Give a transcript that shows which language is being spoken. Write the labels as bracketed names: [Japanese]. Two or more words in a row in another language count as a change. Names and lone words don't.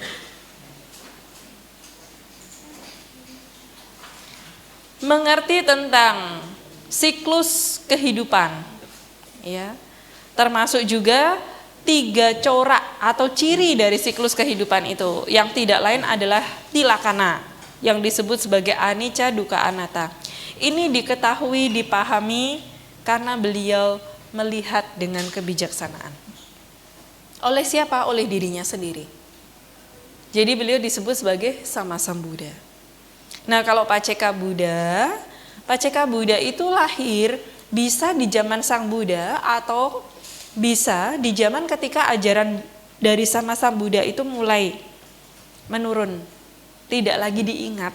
[Indonesian] Mengerti tentang siklus kehidupan, ya. Termasuk juga 3 corak atau ciri dari siklus kehidupan itu, yang tidak lain adalah tilakana, yang disebut sebagai [Pali] anicca, dukkha, anatta. [Indonesian] Ini diketahui, dipahami karena beliau melihat dengan kebijaksanaan. Oleh siapa? Oleh dirinya sendiri. Jadi beliau disebut sebagai [Pali] sama sambuddha. [Indonesian] Nah, kalau paceka Buddha itu lahir bisa di zaman Sang Buddha atau bisa di zaman ketika ajaran dari [Pali] sama sambuddha [Indonesian] itu mulai menurun, tidak lagi diingat.